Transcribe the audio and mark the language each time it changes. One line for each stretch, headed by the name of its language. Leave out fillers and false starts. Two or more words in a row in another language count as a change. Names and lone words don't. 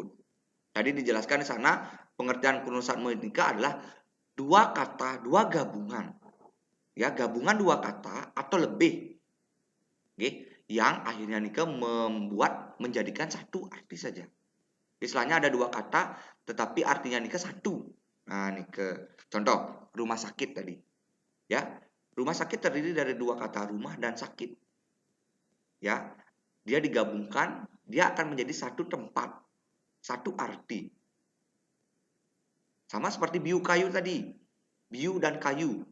Indonesian: Tadi dijelaskan di sana pengertian Kuno Satmo ini adalah dua kata, dua gabungan. Ya, gabungan dua kata atau lebih. Oke, yang akhirnya nika membuat menjadikan satu arti saja. Istilahnya ada dua kata tetapi artinya nika satu. Nah, nika contoh rumah sakit tadi. Ya, rumah sakit terdiri dari dua kata rumah dan sakit. Ya, dia digabungkan, dia akan menjadi satu tempat, satu arti. Sama seperti biu kayu tadi, biu dan kayu.